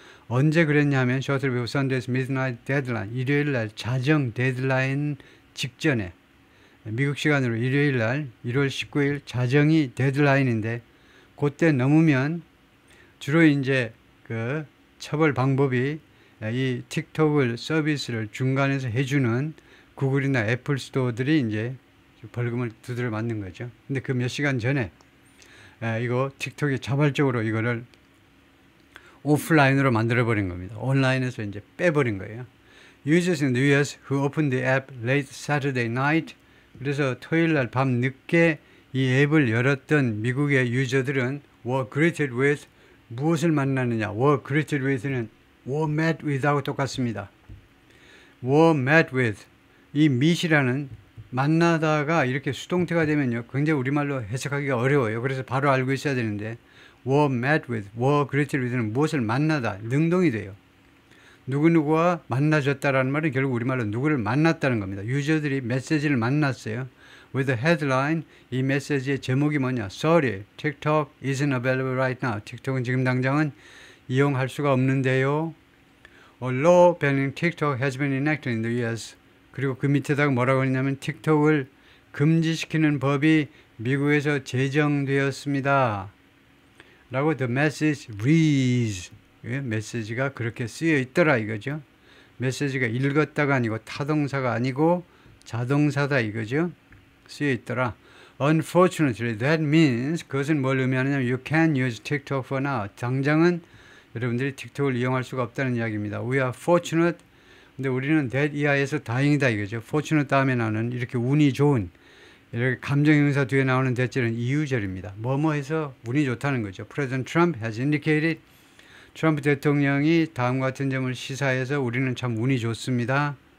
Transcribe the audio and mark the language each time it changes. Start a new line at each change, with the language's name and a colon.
Korean: 언제 그랬냐 하면
English: Shortly before Sunday's midnight deadline,
Korean: 일요일날 자정 데드라인 직전에 미국 시간으로 일요일날 1월 19일 자정이 데드라인인데 그때 넘으면 주로 이제 그 처벌 방법이 이 틱톡을 서비스를 중간에서 해주는 구글이나 애플 스토어들이 이제 벌금을 두드려 맞는 거죠. 근데 그 몇 시간 전에 이거 틱톡이 자발적으로 이거를 오프라인으로 만들어 버린 겁니다. 온라인에서 이제 빼버린 거예요.
English: Users in the US who opened the app late Saturday night.
Korean: 그래서 토요일 날 밤 늦게 이 앱을 열었던 미국의 유저들은
English: were greeted with
Korean: 무엇을 만나느냐? were greeted with는 were met with하고 똑같습니다. were met with 이 meet이라는 만나다가 이렇게 수동태가 되면요 굉장히 우리말로 해석하기가 어려워요. 그래서 바로 알고 있어야 되는데 were met with, were greeted with는 무엇을 만나다, 능동이 돼요. 누구누구와 만나졌다라는 말은 결국 우리말로 누구를 만났다는 겁니다. 유저들이 메시지를 만났어요.
English: With the headline,
Korean: 이 메시지의 제목이 뭐냐?
English: Sorry, TikTok isn't available right now.
Korean: 틱톡은 지금 당장은 이용할 수가 없는데요.
English: A law banning TikTok has been enacted in the US.
Korean: 그리고 그 밑에다가 뭐라고 했냐면 틱톡을 금지시키는 법이 미국에서 제정되었습니다. 라고
English: the message reads.
Korean: 메시지가 그렇게 쓰여 있더라 이거죠. 메시지가 읽었다가 아니고 타동사가 아니고 자동사다 이거죠. 쓰여 있더라.
English: Unfortunately, that means
Korean: 그것은 뭘 의미하느냐면
English: you can't use TikTok for now.
Korean: 당장은 여러분들이 틱톡을 이용할 수가 없다는 이야기입니다.
English: We are fortunate.
Korean: 근데 우리는 that 이하에서 다행이다 이거죠. fortunate 다음에 나오는 이렇게 운이 좋은 이렇게 감정형사 뒤에 나오는 대절은 이유절입니다. 뭐뭐 해서 운이 좋다는 거죠.
English: President Trump has indicated
Korean: 트럼프 대통령이 다음과 같은 점을 시사해서 우리는 참 운이 좋습니다.